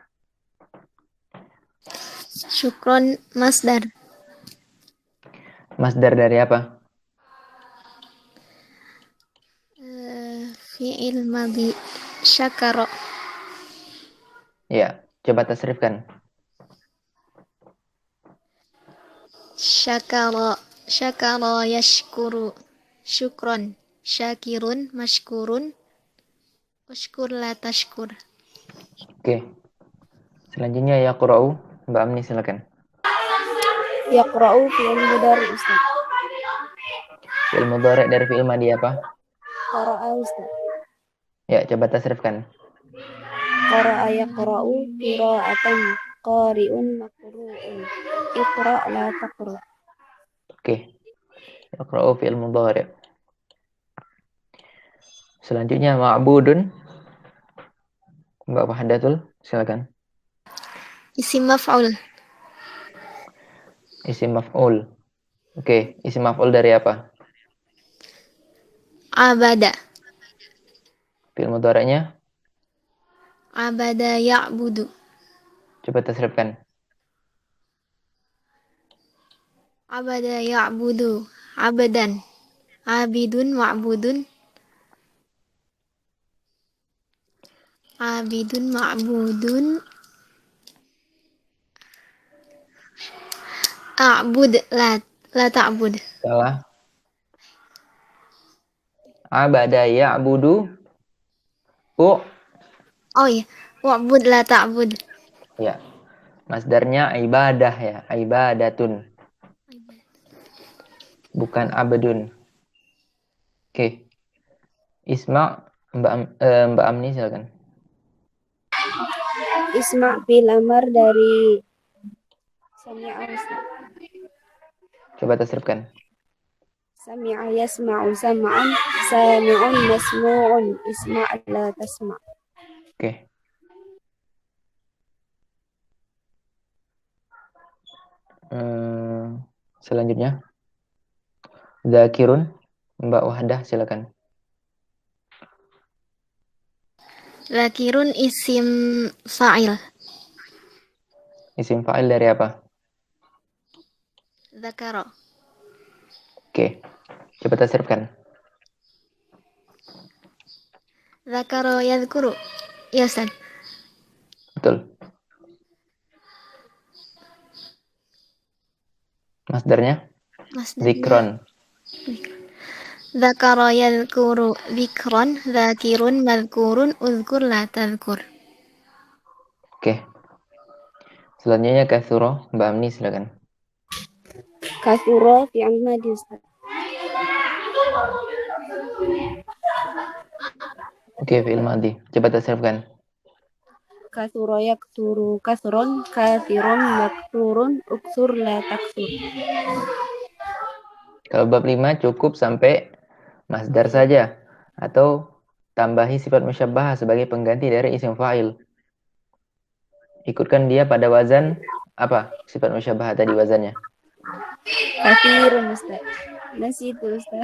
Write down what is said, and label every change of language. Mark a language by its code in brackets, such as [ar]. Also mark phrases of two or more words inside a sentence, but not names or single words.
[ar] شكرا مصدر. [id] Masdar dari apa? [ar] فعل ماض. شكر. [id] Ya, coba tasrifkan. [ar] شكر. شكر يشكر. شكرا. شاكر مشكور. اشكر لا تشكر. [id] Oke. Selanjutnya yaqra'u. Mbak Amni silakan. [ar] يقرأ فعل مضارع أستاذ. فعل مضارع [id] dari [ar] فعل ماض [id] apa? [ar] قرأ أستاذ. [id] Ya, coba tasrifkan. [ar] قرأ يقرأ قراءة قارئ مقروء. اقرأ لا تقرأ'. Oke. يقرأ فعل مضارع. [id] Selanjutnya ma'budun. Mbak Wahdatul silakan. [ar] اسم مفعول. اسم مفعول. Oke, اسم مفعول [id] dari apa? [ar] عبد. فعل مضارعنيا عبد يعبد. [id] coba tasrifkan. [ar] عبد يعبد. عبدا. عابد معبود. عابد معبود. اعبد لا تعبد. Salah. عبد يعبد. [id] Oh iya, [ar] واعبد لا تعبد. [id] Ya. Masdarnya ibadah ya. [ar] Ibadatun. Bukan abadun. [id] Oke. Isma Mbak Amni silakan. [ar] اسمع فعل أمر dari سمع أستاذ. [id] Coba tasrifkan. [ar] سمع يسمع سمعا، سامع مسموع، اسمع لا تسمع'. [id] Oke. Selanjutnya Zakirun. Mbak Wahdah silakan. [ar] ذاكر اسم فاعل. اسم فاعل [id] dari apa? [ar] ذكر. [id] Oke. Coba tasrifkan. [ar] ذكر يذكر. [id] Ya Ustaz. Betul. Masdarnya Masdarnya [ar] zikron. ذكر يذكر ذكرا. ذاكر مذكور اذكر لا تذكر. [id] Oke. Selanjutnya katsuro. Mbak Amni silakan. [ar] كثر فعل ماض أستاذ. [id] Oke, [ar] فعل ماض. [id] Coba tasrifkan. [ar] كثر يكثر كثرا، كثير يكثرون، اكسر لا تكسر. [id] Kalau bab 5 cukup sampai masdar saja atau tambahi [ar] صفة مشبهة [id] sebagai pengganti dari [ar] اسم فاعل. [id] Ikutkan dia pada wazan apa? [ar] صفة مشبهة [id] tadi wazannya. Kathirun Ustaz. Nasi itu Ustaz.